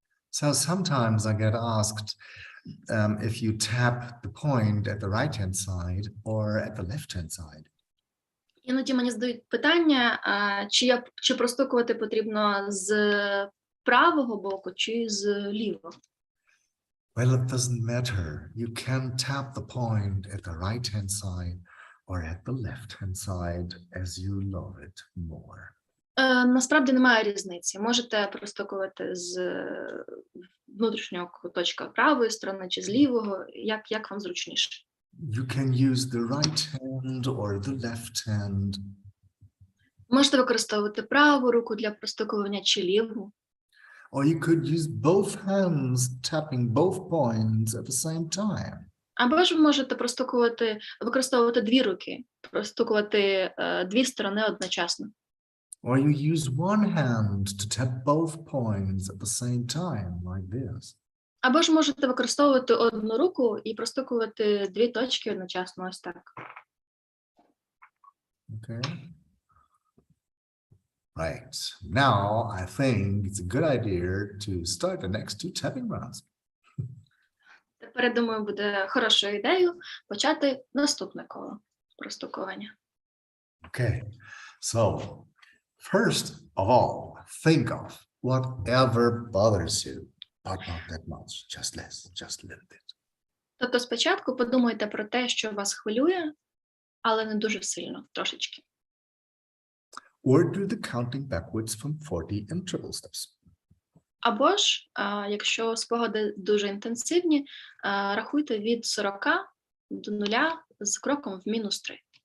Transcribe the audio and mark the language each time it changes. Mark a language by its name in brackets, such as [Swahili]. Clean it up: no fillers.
[English] So sometimes I get asked if you tap the point at the right-hand side or at the left-hand side. [Ukrainian] Іноді мені задають питання, чи простукувати потрібно з правого боку, чи з лівого. [English] Well, it doesn't matter. You can tap the point at the right-hand side or at the left-hand side as you love it more. [Ukrainian] Насправді немає різниці. Можете простукувати з внутрішнього куточка правої сторони чи з лівого, як вам зручніше. [English] You can use the right hand or the left hand. [Ukrainian] Можете використовувати праву руку для простукування чи ліву. [English] Or you could use both hands, tapping both points at the same time. [Ukrainian] Або ж ви можете використовувати дві руки, простукувати дві сторони одночасно. [English] Or you use one hand to tap both points at the same time, like this. [Ukrainian] Або ж можете використовувати одну руку і простукувати дві точки одночасно, ось так. [English] Okay. Right. Now, I think it's a good idea to start the next two tapping rounds. [Ukrainian] Тепер, я думаю, буде хорошою ідеєю почати наступне коло простукування. [English] Okay. So, first of all, think of whatever bothers you, but not that much, just less, just a little bit. [Ukrainian] Тобто спочатку подумайте про те, що вас хвилює, але не дуже сильно, трошечки. [English] Or do the counting backwards from 40 in triple steps. [Ukrainian] Або ж, якщо спогади дуже інтенсивні, рахуйте від 40 до 0 з кроком в мінус 3.